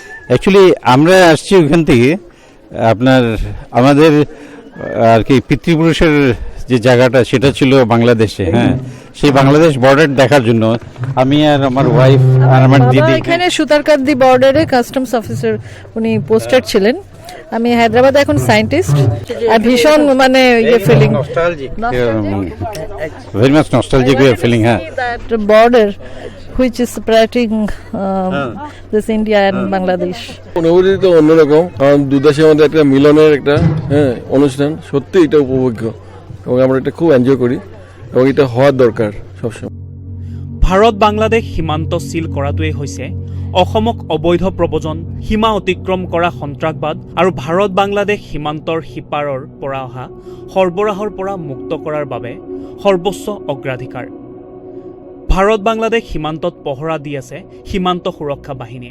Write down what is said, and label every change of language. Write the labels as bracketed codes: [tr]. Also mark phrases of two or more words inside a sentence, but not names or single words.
[bn] অ্যাকচুয়ালি আমরা আসছি ওখান থেকে আপনার আমাদের আর কি পিতৃপুরুষের যে জায়গাটা সেটা ছিল বাংলাদেশে, হ্যাঁ, সেই বাংলাদেশ বর্ডার দেখার জন্য আমি আর আমার ওয়াইফ আর আমার দিদি এখানে সুতারকান্দি বর্ডারে কাস্টমস অফিসার উনি পোস্টেড ছিলেন। আমি হায়দ্রাবাদে এখন সায়েন্টিস্ট। আর ভীষণ মানে ইয়ে ফিলিং, [en] very much nostalgic feeling, হ্যাঁ, that border which is separating this India and Bangladesh. [bn] অনুভূতি তো অন্যরকম, কারণ দুদেশের মধ্যে একটা মিলনের একটা অনুষ্ঠান, সত্যি এটা উপভোগ্য এবং আমরা এটা খুব এনজয় করি এবং এটা হওয়ার দরকার সবসময়। [as] ভাৰত বাংলাদেশ সীমান্ত চিল কৰাটোৱেই হৈছে অসমক অবৈধ প্ৰব্ৰজন, সীমা অতিক্ৰম কৰা সন্ত্ৰাসবাদ আৰু ভাৰত বাংলাদেশ সীমান্তৰ সিপাৰৰ পৰা অহা সৰবৰাহৰ পৰা মুক্ত কৰাৰ বাবে সৰ্বোচ্চ অগ্ৰাধিকাৰ। ভাৰত বাংলাদেশ সীমান্তত পহৰা দি আছে সীমান্ত সুৰক্ষা বাহিনীয়ে।